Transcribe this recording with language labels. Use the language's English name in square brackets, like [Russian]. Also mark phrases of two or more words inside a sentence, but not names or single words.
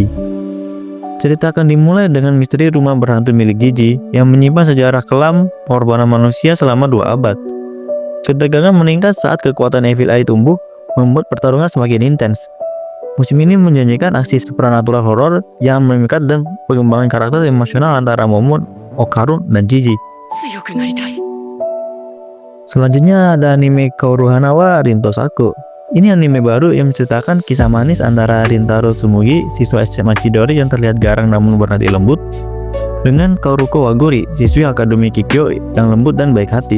[Indonesian] Cerita akan dimulai dengan misteri rumah berhantu milik Gigi yang menyimpan sejarah kelam pengorbanan manusia selama 2 abad. Ketegangan meningkat saat kekuatan Evil Eye tumbuh, membuat pertarungan semakin intens. Musim ini menjanjikan aksi supernatural horor yang memikat dan pengembangan karakter emosional antara Momo, Okarun, dan Gigi. [Japanese] 強くなりたい。 [Indonesian] Selanjutnya ada anime Kaoru Hanawa Rinto Saku. Ini anime baru yang menceritakan kisah manis antara Rintaro Tsumugi, siswa SMA Chidori yang terlihat garang namun bernadi lembut, dengan Kaoruko Waguri, siswi Akademi Kikyo yang lembut dan baik hati.